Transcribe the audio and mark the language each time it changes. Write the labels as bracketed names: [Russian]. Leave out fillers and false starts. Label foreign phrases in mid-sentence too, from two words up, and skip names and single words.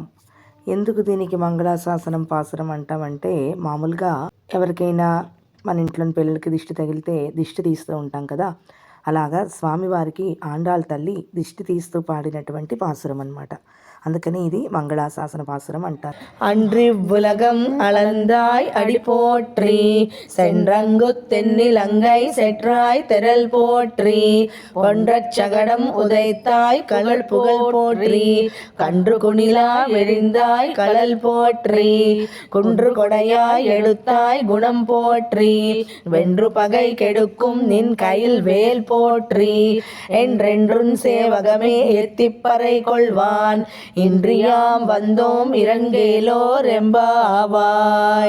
[Telugu] ఎందుకు దీనికి మంగళాశాసనం పాసురం అంటామంటే, మామూలుగా ఎవరికైనా మన ఇంట్లోని పిల్లలకి దిష్టి తగిలితే దిష్టి తీస్తూ ఉంటాం కదా, అలాగా స్వామివారికి ఆండాళ్ తల్లి దిష్టి తీస్తూ పాడినటువంటి పాసురం అన్నమాట. అందుకని ఇది మంగళాశాసన పాసురం అంటారు. [Tamil] அன்றி உலகம் அளந்தாய் அடி போற்றி சென்றங்கு தென்னிலங்கை செற்றாய் திரள் போற்றி ஒன்றச் சகடம் உதைத்தாய் கழல் புகழ் போற்றி கன்று குணிலா விழிந்தாய் கழல் போற்றி குன்று கொடையாய் எடுத்தாய் குணம் போற்றி வென்று பகை கெடுக்கும் நின் கையில் வேல் போற்றி என்றென்றும் சேவகமே எத்திப்பறை கொள்வான் இன்றியாம் வந்தோம் இறங்கேலோர் எம்பாவாய்.